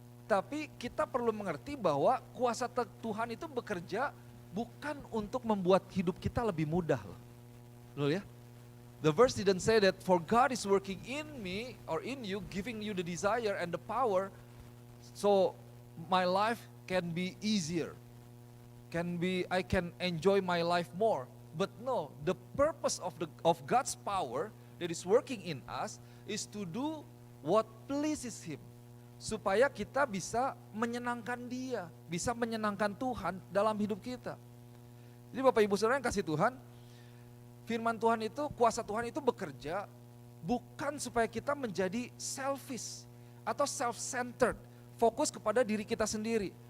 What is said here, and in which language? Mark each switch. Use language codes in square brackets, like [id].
[id] Tapi kita perlu mengerti bahwa kuasa Tuhan itu bekerja bukan untuk membuat hidup kita lebih mudah loh. Loh ya? [en] The verse didn't say that for God is working in me or in you, giving you the desire and the power, so my life can be easier. I can enjoy my life more. But no, the purpose of God's power that is working in us is to do what pleases Him. [id] Supaya kita bisa menyenangkan Dia, bisa menyenangkan Tuhan dalam hidup kita. Jadi Bapak Ibu Saudara yang kasih Tuhan, firman Tuhan itu, kuasa Tuhan itu bekerja bukan supaya kita menjadi selfish atau self-centered, fokus kepada diri kita sendiri.